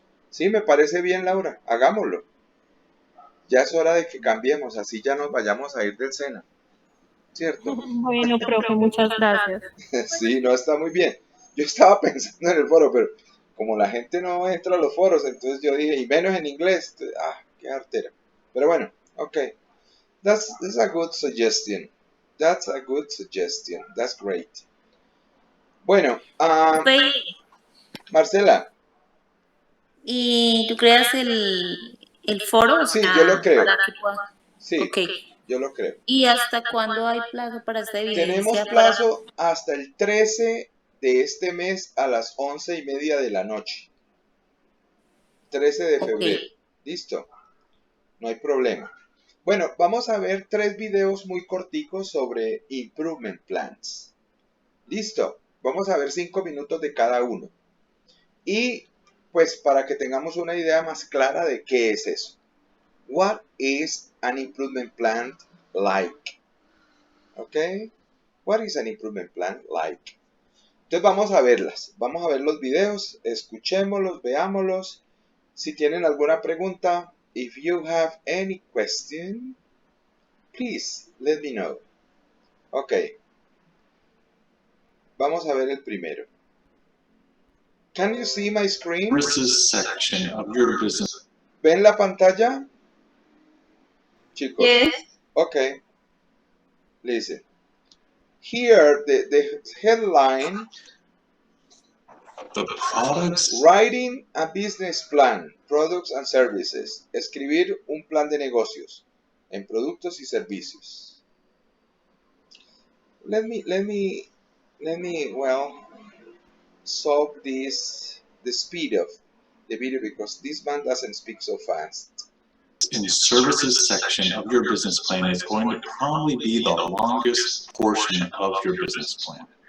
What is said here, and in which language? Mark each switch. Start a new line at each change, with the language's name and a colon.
Spanish: Sí, me parece bien, Laura, hagámoslo. Ya es hora de que cambiemos, así ya nos vayamos a ir del SENA, ¿cierto? Bueno, profe, muchas gracias. Sí, no, está muy bien. Yo estaba pensando en el foro, pero como la gente no entra a los foros, entonces yo dije, y menos en inglés, qué artera. Pero bueno, ok.
English: That's a good suggestion. That's a good suggestion. That's great.
Spanish: Bueno, Ok, Marcela, y tú creas el el foro, o Sí, yo lo sea, creo. para que pueda. Sí, Ok. yo lo creo. ¿Y hasta cuándo hay plazo para esta Tenemos evidencia? plazo hasta el 13 de este mes a las 11:30 de la noche. 13 de Ok. febrero. Listo. No hay problema. Bueno, vamos a ver 3 videos muy corticos sobre
English: improvement plans.
Spanish: Listo. Vamos a ver 5 minutos de cada uno. Y pues para que tengamos una idea más clara de qué es eso.
English: What is an improvement plan like? Okay? What is an improvement plan like?
Spanish: Entonces vamos a verlas. Vamos a ver los videos, escuchémoslos, veámoslos. Si tienen alguna pregunta,
English: if you have any question, please let me know. Ok.
Spanish: Vamos a ver el primero.
English: Can you see my screen? Services section of your business.
Spanish: ¿Ven la pantalla? Chicos.
English: Yes. Okay. Listen. Here, the headline, The products writing a business plan, products and services.
Spanish: Escribir un plan de negocios en productos y servicios.
English: Let me, well, solve this, the speed of the video because this man doesn't speak so fast. in services section of your business plan is going to probably be the longest portion of your business plan.